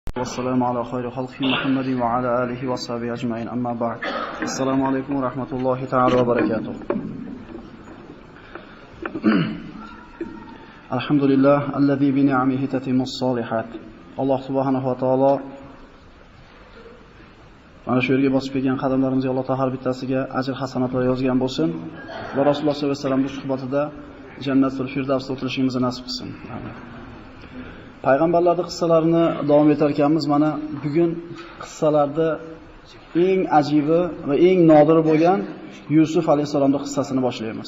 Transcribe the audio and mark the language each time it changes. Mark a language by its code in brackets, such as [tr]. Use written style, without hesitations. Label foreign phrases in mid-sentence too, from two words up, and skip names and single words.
[ar] والسلام على خير خلق محمد وعلى آله وصحبه أجمعين أما بعد السلام عليكم ورحمة الله تعالى وبركاته الحمد لله الذي بنعمه تتم الصالحات الله سبحانه وتعالى [uz] mana shu yerga bosib kelgan qadamlarimizga Alloh taolo har bittasiga ajr hasanatlar yozgan bo'lsin va Rasululloh [ar] صلى الله عليه وسلم [uz] bu suhbatida Jannatul Firdavsda o'tirishimizni nasib qilsin. Amin. Payg'ambarlarning qissalarini davom etar ekanmiz. Mana bugun qissalarda eng ajibi va eng nodiri bo'lgan Yusuf alayhisolamning qissasini boshlaymiz.